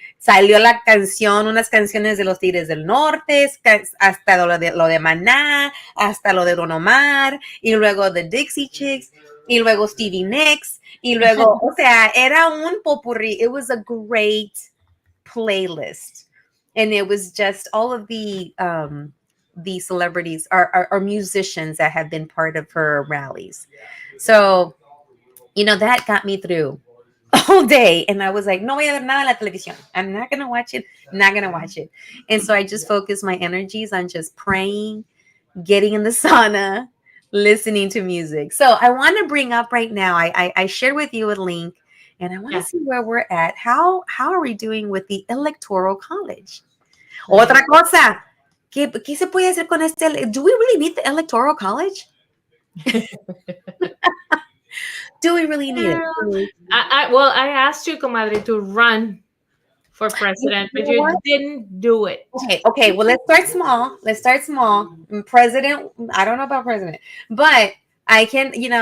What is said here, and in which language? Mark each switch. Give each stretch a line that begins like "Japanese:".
Spanish: Salió la canción, unas canciones de los Tigres del Norte, hasta lo de Maná, hasta lo de Don Omar, y luego The Dixie Chicks, y luego Stevie Nicks, y luego, o sea, era un popurrí.
English: It was a great playlist. And it was just all of the celebrities are musicians that have been part of her rallies. So, that got me through all day. And I was like,
Spanish: no voy a ver nada en la televisión.
English: I'm not going to watch it. Not going to watch it. And so I just focused my energies on just praying, getting in the sauna, listening to music. So I want to bring up right now, I shared with you a link and I want to yeah. see where we're at. How are we doing with the electoral college? Right.
Spanish: Otra cosa, ¿qué se puede hacer con este?
English: Do we really need the electoral college? Do we really need it? Well, I asked you, comadre, to run for You president, but know you what? didn't do it. Okay. Well, let's start small. President, I don't know about president, but I can.